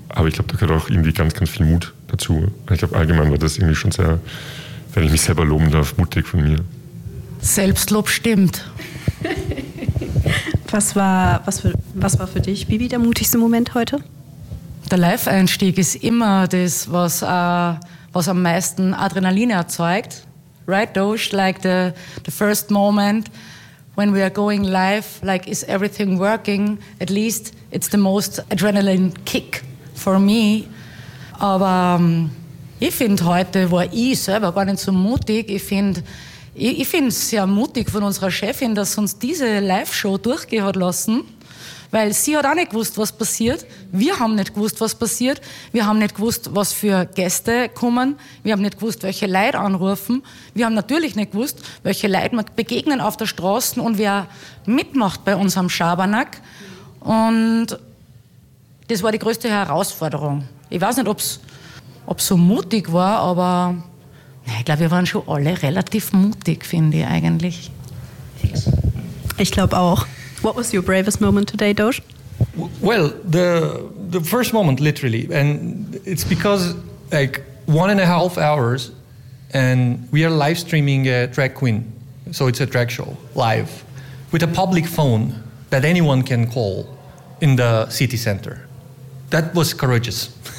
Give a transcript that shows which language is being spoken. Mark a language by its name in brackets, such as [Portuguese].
[German] Aber ich glaube, da gehört auch irgendwie ganz, ganz viel Mut dazu. Ich glaube, allgemein war das irgendwie schon sehr, wenn ich mich selber loben darf, mutig von mir. Selbstlob stimmt. Was war für dich, Bibi, der mutigste Moment heute? Der Live-Einstieg ist immer das, was am meisten Adrenalin erzeugt. [English] Right, Doge? Like the first moment when we are going live, like, is everything working? At least it's the most adrenaline kick for me. [German] Aber ich finde, heute war ich selber gar nicht so mutig. Ich finde es sehr mutig von unserer Chefin, dass sie uns diese Live-Show durchgehen hat lassen, weil sie hat auch nicht gewusst, was passiert. Wir haben nicht gewusst, was passiert. Wir haben nicht gewusst, was für Gäste kommen. Wir haben nicht gewusst, welche Leute anrufen. Wir haben natürlich nicht gewusst, welche Leute wir begegnen auf der Straße und wer mitmacht bei unserem Schabernack. Und das war die größte Herausforderung. Ich weiß nicht, ob's so mutig war, aber ich glaube, wir waren schon alle relativ mutig, finde ich eigentlich. Ich glaube auch. [English] What was your bravest moment today, Doge? Well, the first moment, literally. And it's because, like, 1.5 hours, and we are live streaming a drag queen. So it's a drag show, live, with a public phone that anyone can call in the city center. That was courageous.